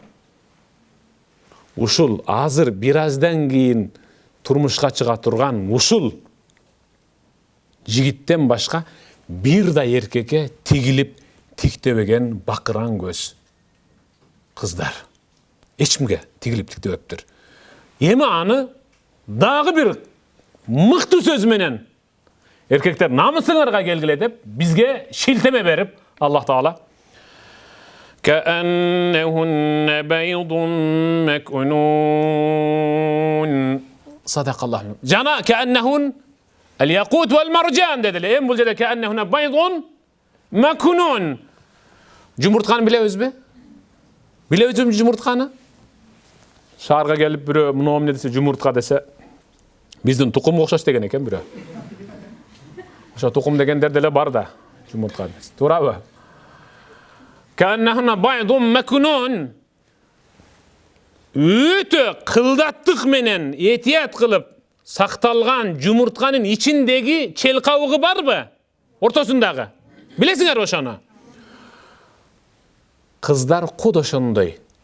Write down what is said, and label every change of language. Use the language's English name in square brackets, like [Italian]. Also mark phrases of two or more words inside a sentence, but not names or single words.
[Kyrgyz] Ушул азыр бир аздан кийин турмушка чыга турган ушул жигиттен башка бир да эркекке тигилип тиктебеген бакыран көз кыздар. Эчкимге тигилип тиктебептир. Эми аны дагы бир мыкты сөз менен эркектер намысыңарга келгиле деп бизге шилтеме берип, [Arabic] Аллах Таала كأنهن بيض مكنون صدق الله. Жана كأنهن الياقوت والمرجان dediler. [Kyrgyz] Эм бу жерде [Arabic] كأنهن بيض مكنون. [Kyrgyz] Жумуртканы билебизби? Билебизби жумуртканы? Шаарга келип бирөө мына эмне десе жумуртка десе биздин тукумга окшош деген экен бирөө. Ошо тукум дегендер деле бар да жумуртка. Туурабы? [Arabic] كأنهن بيض مكنون. [Kyrgyz] Өтө кылдаттык менен этият кылып сакталган жумуртканын ичиндеги чел кабыгы барбы? Ортосундагы. Билесиңер ошону? Кыздар куд ошондой.